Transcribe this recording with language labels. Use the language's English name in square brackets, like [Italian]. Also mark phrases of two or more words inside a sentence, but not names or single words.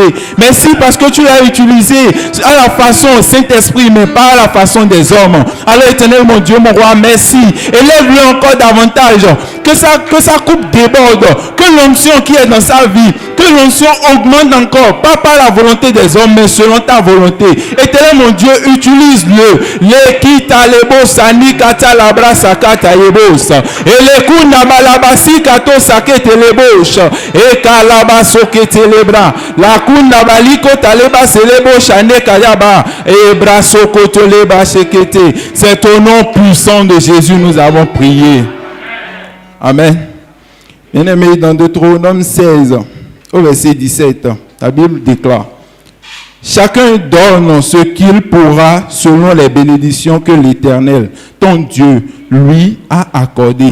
[French] Merci parce que tu l'as utilisé à la façon Saint-Esprit, mais pas à la façon des hommes. Alors Éternel, mon Dieu, mon roi, merci. Élève-le encore davantage. Que sa coupe déborde, que l'onction qui est dans sa vie, que l'onction augmente encore, pas par la volonté des hommes, mais selon ta volonté. Éternel mon Dieu, utilise-le. L'équita lebo sani kata labra sakata yebos. Et les kuna balabasi kato sakete lebos. Et kalaba sokete lebra. La kuna baliko taleba selebo shane kayaba. Et braso koto leba sekete. C'est au nom puissant de Jésus nous avons prié. Amen. Bien-aimé, dans Deutéronome 16, au verset 17, la Bible déclare, chacun donne ce qu'il pourra selon les bénédictions que l'Éternel, ton Dieu, lui a accordées.